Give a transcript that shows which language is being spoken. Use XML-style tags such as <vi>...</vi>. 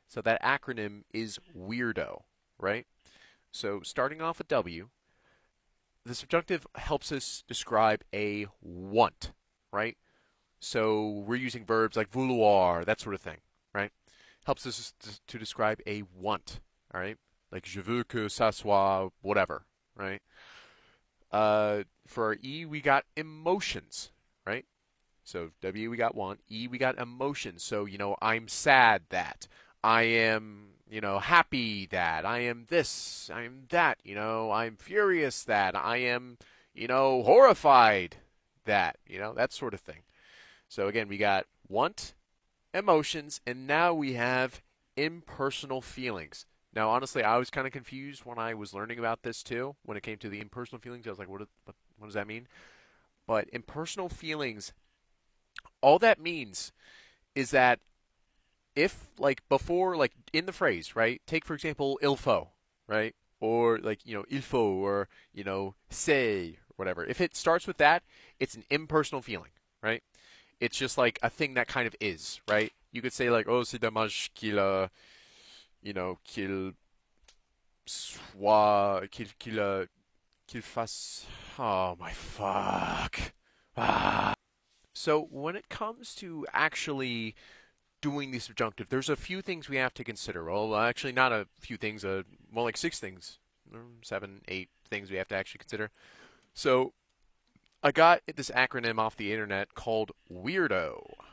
<en>So that acronym is weirdo, right? So starting off with W, the subjunctive helps us describe a want, right? So we're using verbs like vouloir, that sort of thing, right? Helps us to describe a want, all right? Like</en> <fr>je veux que ça soit</fr> <en>whatever, right? For our E, we got emotions, right? So W we got want, E we got emotions. So, I'm sad that. I am, happy that. I am this, I am that, I'm furious that. I am, horrified that, that sort of thing. So again, we got want, emotions, and now we have impersonal feelings. Now, honestly, I was kind of confused when I was learning about this too. When it came to the impersonal feelings, I was like, what does that mean? But impersonal feelings, all that means is that if like before like in the phrase, right? Take for example il faut, right? Or like, il faut or, c'est or whatever. If it starts with that, it's an impersonal feeling, right? It's just like a thing that kind of is, right? You could say like, oh,</en> <fr>c'est dommage qu'il qu'il soit qu'il fasse</fr> <en>oh my fuck. So when it comes to actually doing the subjunctive, there's a few things we have to consider. Well, actually, not a few things, more like six things, 7, 8 things we have to actually consider. So I got this acronym off the internet called weirdo.</en>